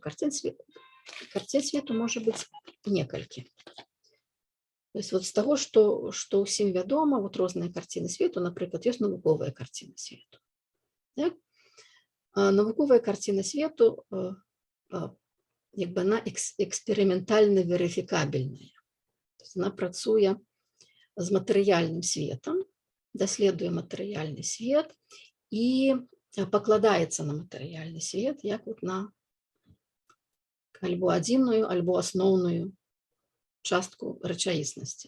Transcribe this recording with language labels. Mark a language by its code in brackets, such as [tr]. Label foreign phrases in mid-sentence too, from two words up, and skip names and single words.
[be] Карцін свету можа быць некалькі. То есть вот з таго, што ўсім вядома, вот розныя карціны свету, напрыклад, ёсць навуковая карціна свету. Навуковая карціна свету, як бы она эксперыментальна верыфікабельная. Она працуе з матэрыяльным светам, даследуе матэрыяльны свет і пакладаецца на матэрыяльны свет, як вот на альбо адзіную, альбо асноўную частку рэчаіснасці.